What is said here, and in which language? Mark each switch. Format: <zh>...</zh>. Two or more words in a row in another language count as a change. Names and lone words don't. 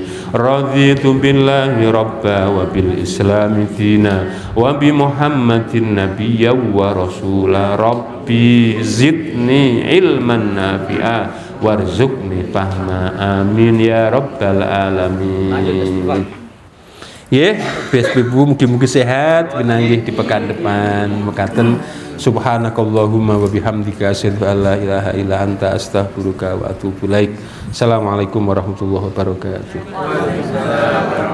<ar>رضيت بالله ربا وبالإسلام دينا وبمحمد نبيا ورسولا. رب زدني علما نافعا وارزقني فهما آمين يا رب العالمين.</ar> <jv>Ya, ibu mugi-mugi sehat pinanggih</jv> <id>di pekan depan</id> <jv>mekaten.</jv> <ar>سبحانك اللهم وبحمدك أشهد أن لا إله إلا أنت أستغفرك وأتوب إليك. السلام عليكم ورحمة الله وبركاته.</ar>